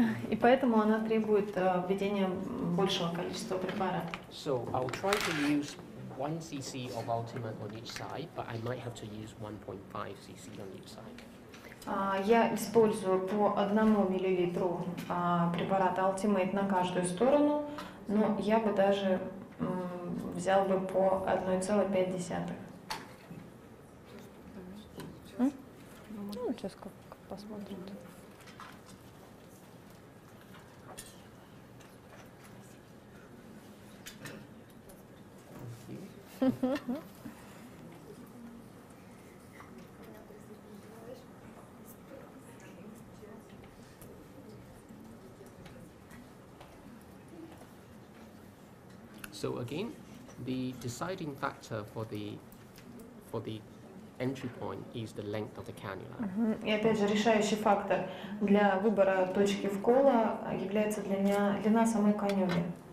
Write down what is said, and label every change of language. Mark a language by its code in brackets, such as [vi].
[ru] И поэтому она требует введения большего количества препарата. [en] So I'll try to use 1 cc of Ultimate on each side, but I might have to use 1.5 cc on each side. [ru] Я использую по 1 миллилитру препарата Ultimate на каждую сторону, но я бы даже взял бы по 1,5. Ну, сейчас как посмотрим. [en] So again, the deciding factor for the entry point is the length of the cannula. [ru] И опять же, решающий фактор для выбора точки вкола является длина самой канюли.